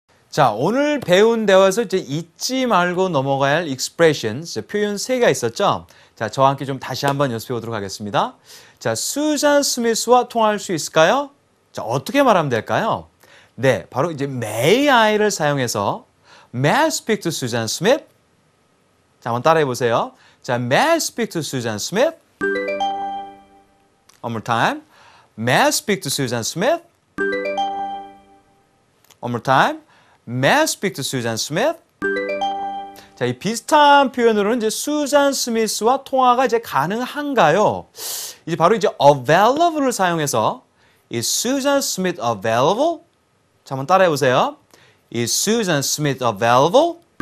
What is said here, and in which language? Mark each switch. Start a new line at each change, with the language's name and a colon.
Korean: 자, 오늘 배운 대화에서 이제 잊지 말고 넘어가야 할 expressions, 표현 3가 있었죠? 자, 저와 함께 좀 다시 한번 연습해 보도록 하겠습니다. 자, 수잔 스미스와 통화할 수 있을까요? 자, 어떻게 말하면 될까요? 네, 바로 이제 may I를 사용해서
English: May I speak to Susan Smith?
Korean: 자, 한번 따라해 보세요. 자,
English: May I speak to Susan Smith? One more time. May I speak to Susan Smith? One more time. May I speak to Susan Smith?
Korean: 자, 이 비슷한 표현으로는 이제 수잔 스미스와 통화가 이제 가능한가요? 이제 바로 이제 available을 사용해서
English: Is Susan Smith available?
Korean: 자, 한번 따라해 보세요.
English: Is Susan Smith available?